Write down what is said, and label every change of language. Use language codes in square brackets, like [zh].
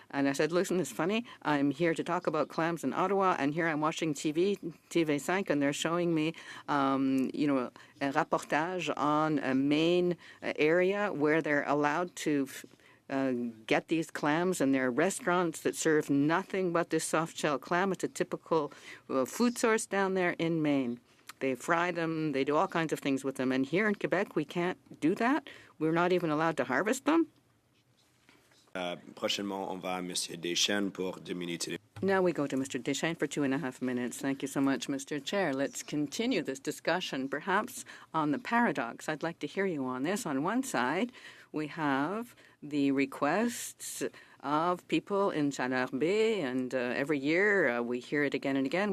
[en] And I said, listen, it's funny. I'm here to talk about clams in Ottawa, and here I'm watching TV5, and they're showing me, a reportage on a Maine area where they're allowed to get these clams, and there are restaurants that serve nothing but this soft-shell clam. It's a typical food source down there in Maine. They fry them. They do all kinds of things with them. And here in Quebec, we can't do that. We're not even allowed to harvest them. [fr] Prochainement, on va à Monsieur Deschênes pour 2 minutes. [en] Now we go to Mr. Deschênes for 2.5 minutes. Thank you so much, Mr. Chair. Let's continue this discussion, perhaps on the paradox. I'd like to hear you on this. On one side, we have the requests of people in Chaleur Bay, and every year we hear it again and again.